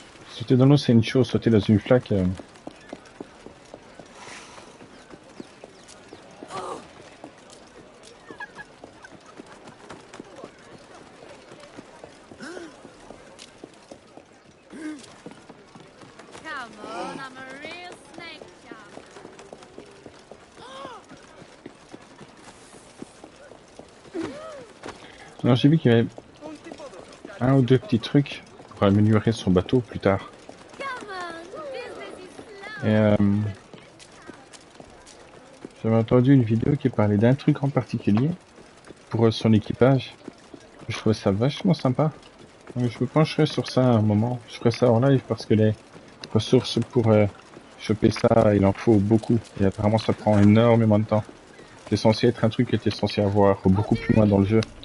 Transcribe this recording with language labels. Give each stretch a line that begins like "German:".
French: Sauter dans l'eau, c'est une chose. Sauter dans une flaque...
English: Come on, I'm a real snake charmer.
French: Alors j'ai vu qu'il y avait un ou deux petits trucs pour améliorer son bateau plus tard.
English: Come on, business is slow.
French: Et J'avais entendu une vidéo qui parlait d'un truc en particulier pour son équipage. Je trouvais ça vachement sympa. Donc, je me pencherai sur ça à un moment. Je ferai ça en live parce que les ressources pour choper ça, il en faut beaucoup. Et apparemment, ça prend énormément de temps. C'est censé être un truc qui était censé avoir beaucoup plus loin dans le jeu.